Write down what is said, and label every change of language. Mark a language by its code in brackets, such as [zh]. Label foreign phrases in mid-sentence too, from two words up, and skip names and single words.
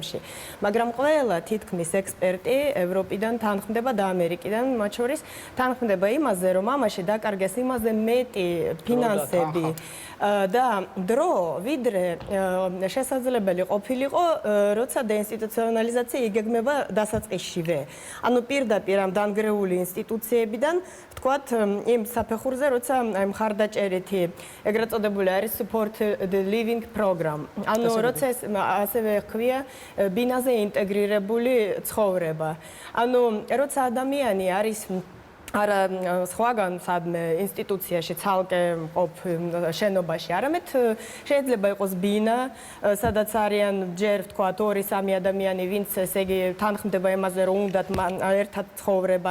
[ka] მაგრამ ყველა თითქმის ექსპერტი ევროპიდან თანხმდება და ამერიკიდან, მათ შორის თანხმდება იმაზე, რომ ამაში დაკარგეს იმაზე მეტი ფინანსები და დრო, ვიდრე შესაძლებელი ყოფილიყო, როცა დეინსტიტუციონალიზაცია იგეგმება დასაწყისშივე. ანუ პირდაპირ ამ დანგრეული ინსტიტუციებიდან ვთქვათ იმ საფეხურზე, როცა მხარდაჭერითი ეგრეთ წოდებული არის [en] supported living program. [ka] ანუ როცა ეს ასევე ხქვია ბინაზე ინტეგრირებული ცხოვრება. ანუ როცა ადამიანი არის არა სხვაგან სადმე ინსტიტუციაში ცალკე მყოფ შენობაში, არამედ შეიძლება იყოს ბინა, სადაც არიან ჯერ ვთქვათ 2-3 ადამიანი, ვინც ესე იგი თანხმდება იმაზე, რომ უნდათ ერთად ცხოვრება.